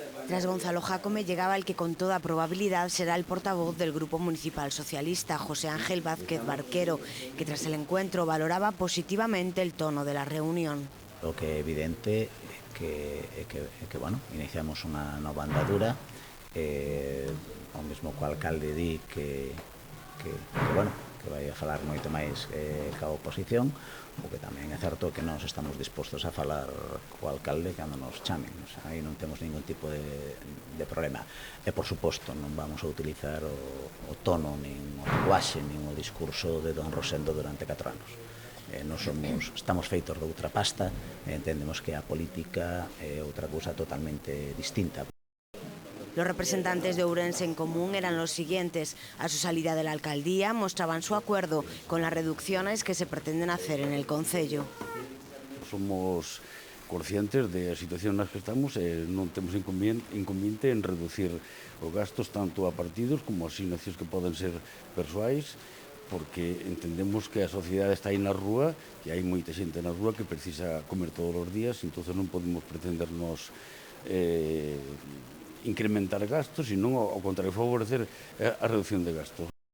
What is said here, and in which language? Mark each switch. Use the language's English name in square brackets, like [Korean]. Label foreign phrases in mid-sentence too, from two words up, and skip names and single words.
[Spanish] Tras Gonzalo Jácome llegaba el que con toda probabilidad será el portavoz del Grupo Municipal Socialista, José Ángel Vázquez Barquero, que tras el encuentro valoraba positivamente el tono de la reunión. [Galician] O que é evidente que bueno, iniciamos unha nova andadura, o mesmo co alcalde di que vai a falar moito máis ca oposición, o que tamén é certo que nós estamos dispostos a falar co alcalde cando nos chamen, [Spanish] o sea, [Galician] aí non temos ningún tipo de problema. E, por suposto, non vamos a utilizar o tono, nin o linguaxe, nin o discurso de don Rosendo durante 4 anos. Estamos feitos de outra pasta e entendemos que a política é outra cousa totalmente distinta. [Spanish] Los representantes de Ourense en Común eran los siguientes. A su salida de la alcaldía mostraban su acuerdo con las reducciones que se pretenden hacer en el concello. [Galician] Somos conscientes da situación nas que estamos e non temos inconveniente en reducir os gastos tanto a partidos como as asignacións que poden ser persoais, porque entendemos que a sociedade está aí na rúa e hai moita xente na rúa que precisa comer todos os días, entón non podemos pretendernos incrementar gastos, senón ao contrario, favorecer a reducción de gastos.